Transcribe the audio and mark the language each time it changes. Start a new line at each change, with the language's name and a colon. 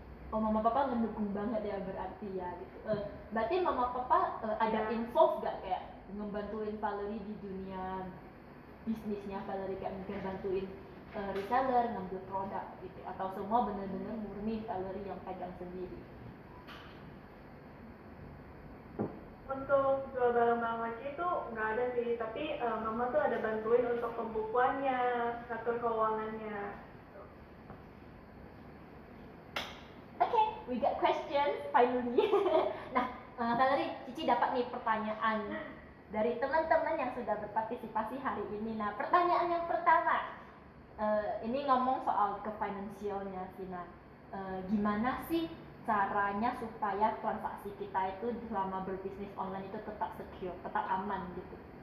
Indonesian: Mama papa mendukung banget ya berarti ya gitu. Berarti mama papa ada involve gak kayak ngebantuin Valerie di dunia bisnisnya Valerie, kayak mungkin bantuin reseller ngambil produk gitu, atau semua benar-benar murni Valerie yang pegang sendiri? Untuk jual barang-barang lagi itu nggak ada sih, tapi mama tuh ada bantuin untuk pembukuannya, ngatur keuangannya.
English: Okay, we got questions finally.
Indonesian: Nah, Valerie, Cici dapat nih pertanyaan dari teman-teman yang sudah berpartisipasi hari ini. Nah, pertanyaan yang pertama, ini ngomong soal ke finansialnya sih. Nah, gimana sih caranya supaya transaksi kita itu selama berbisnis online itu tetap secure, tetap aman gitu?